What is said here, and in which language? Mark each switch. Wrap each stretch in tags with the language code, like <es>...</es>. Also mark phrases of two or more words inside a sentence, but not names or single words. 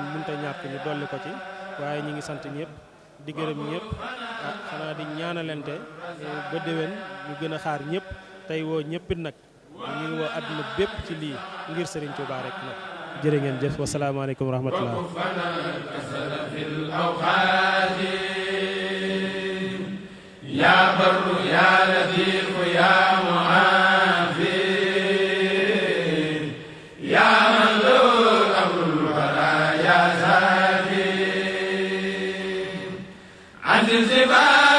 <wo>mënut a ñàkk ñu dolli ko ci waaye ñi ngi sant ñëpp di gërëm ñëpp xanaa di ñaanalante ba déwén ñu gën a xaar ñëpp tey woo ñëppit nag ñu ngi woo àdduna bépp ci lii ngir Serigne Touba rek nag jërë ngeen jëf</wo> <ar>والسلام عليكم ورحمة الله يا بر يا لطيف يا معافي يا من له أمر الورى يا زافي أنزل</ar>